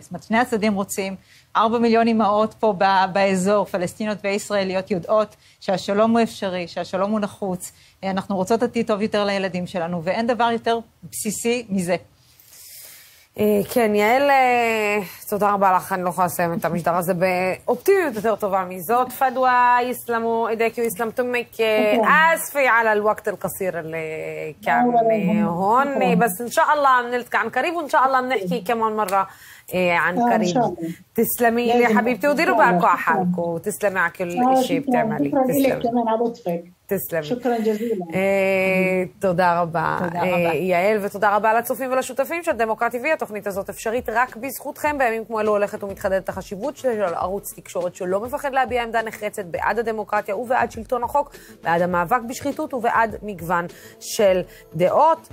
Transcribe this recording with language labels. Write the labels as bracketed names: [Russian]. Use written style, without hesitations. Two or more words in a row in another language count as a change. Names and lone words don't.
[Hebrew] זאת אומרת, שני הצדדים רוצים, 4 מיליון אימהות פה באזור, פלסטיניות וישראליות יודעות שהשלום הוא אפשרי, שהשלום הוא נחוץ, אנחנו רוצות עתיד טוב יותר לילדים שלנו, ואין דבר יותר בסיסי מזה. כן, יעל, תודה רבה לך, אני לא יכולה לסיים את המשדר הזה באופטימיות יותר טובה מזאת. [Arabic] فدوى يسلموا ايديك ويسلم تمك. اسفه على الوقت القصير اللي كان هون، بس ان شاء الله بنلتقي عن قريب، وان شاء الله بنحكي كمان مره عن قريب. تسلمي لي حبيبتي، وديروا بالكم على حالكم، وتسلمي على كل شيء بتعملي. شكرا لك كمان على لطفك. תסלמי. شكرا جزيلا. [Hebrew] תודה רבה. יעל, ותודה רבה לצופים ולשותפים של דמוקרטי TV. התוכנית הזאת אפשרית רק בזכותכם. בימים כמו אלו הולכת ומתחדדת החשיבות של ערוץ תקשורת שלא מפחד להביע עמדה נחרצת בעד הדמוקרטיה ובעד שלטון החוק, בעד המאבק בשחיתות ובעד מגוון של דעות.